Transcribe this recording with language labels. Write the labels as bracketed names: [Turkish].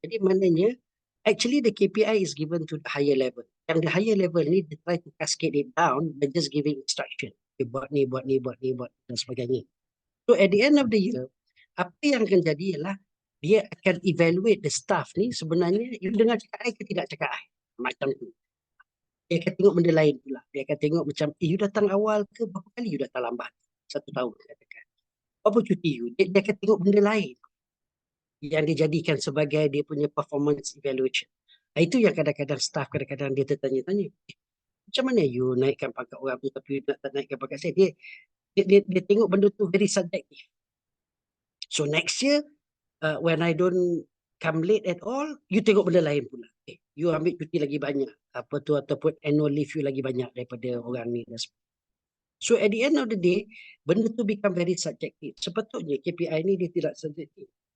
[Malay] Jadi maknanya [English] actually the KPI is given to the higher level. Yang the higher level ni they try to cascade it down by just giving instruction. [Malay] Buat ni dan sebagainya. [English] So at the end of the year, [Malay] apa yang akan jadi ialah dia akan [English] evaluate the staff [Malay] ni sebenarnya you dengar cakap I ke tidak cakap I. Macam tu. Dia akan tengok benda lain pula. Dia akan tengok macam, you datang awal ke berapa kali you datang lambat? 1 tahun katakan. Apa cuti you? Dia akan tengok benda lain yang dia jadikan sebagai dia punya performance evaluation. Itu yang kadang-kadang staff kadang-kadang dia tertanya-tanya. Macam mana you naikkan pangkat orang tu tapi you tak naikkan pangkat saya? Dia tengok benda tu [English] very subjective. So next year, when I don't come late at all, [Malay] you tengok benda lain pula. You ambil cuti lagi banyak. Apa tu, ataupun annual leave you lagi banyak daripada orang ni. [English] So at the end of the day, [Malay] benda tu [English] become very subjective. [Malay] Sepatutnya KPI ni dia tidak subjektif.